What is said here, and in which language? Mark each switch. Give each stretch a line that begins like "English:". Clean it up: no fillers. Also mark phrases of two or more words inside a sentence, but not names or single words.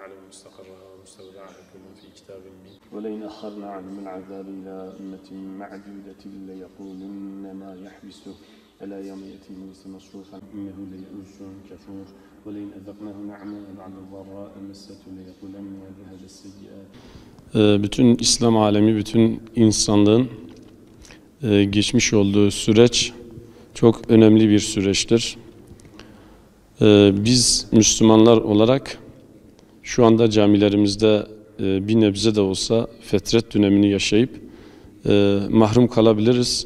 Arabic: مستقرها ومستودعها كل في كتاب مبين. ولئن أخرنا عنهم العذاب إلى أمة معدودة ليقولن ما يحبسه ألا يوم يأتيهم ليس مصروفا إنه ليئوس كفور ولئن أذقناه نعماء بعد ضراء مسته ليقولن بهذا السيئات.
Turkish: Bütün İslam alemi, bütün insanlığın geçmiş olduğu süreç çok önemli bir süreçtir. Biz Müslümanlar olarak şu anda camilerimizde bir nebze de olsa fetret dönemini yaşayıp mahrum kalabiliriz.